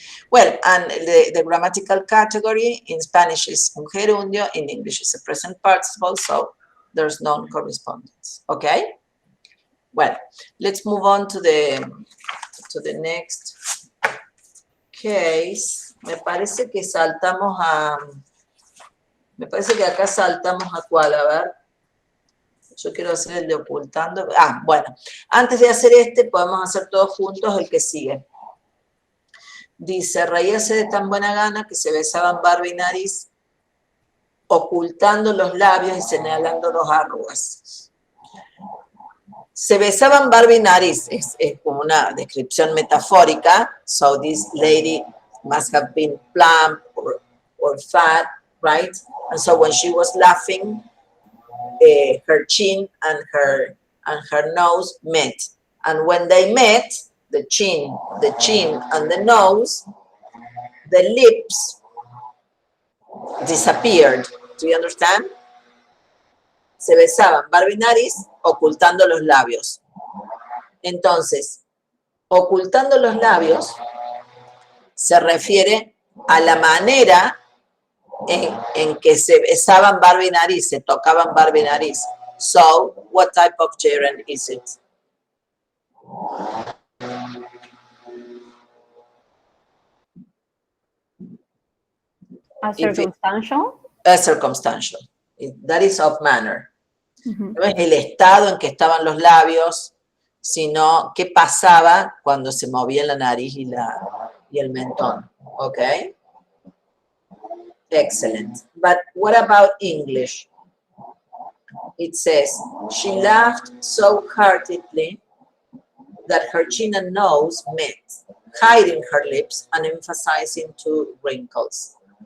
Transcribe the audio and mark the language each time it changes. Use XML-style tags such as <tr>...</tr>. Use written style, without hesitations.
<en>Well, and the grammatical category in Spanish is</en> <es>un gerundio,</es> <en>in English is a present participle, so there's non-correspondence, okay? Well, let's move on to the next case.</en> <es>Me parece que saltamos a... Me parece que acá saltamos a cuál, a ver. Yo quiero hacer el de ocultando. Ah, bueno. Antes de hacer este, podemos hacer todos juntos el que sigue. Dice, reírse de tan buena gana que se besaban barba y nariz, ocultando los labios y señalando los arrugas. Se besaban barba y nariz, es como una descripción metafórica.</es> <en>So this lady must have been plump or fat, right? And so when she was laughing, her chin and her nose met. And when they met, the chin and the nose, the lips disappeared. Do you understand?</en> <es>Se besaban barba y nariz, ocultando los labios. Entonces, ocultando los labios se refiere a la manera en que se besaban barba y nariz, se tocaban barba y nariz.</es> <en>So, what type of gerund is it? A circumstantial? A circumstantial. That is of manner. Uh-huh.</en> <es>No es el estado en que estaban los labios, sino qué pasaba cuando se movía la nariz y el mentón. ¿Ok?</es> <en>Excellent. But what about English? It says, she laughed so heartily that her chin and nose met, hiding her lips and emphasizing two wrinkles.</en>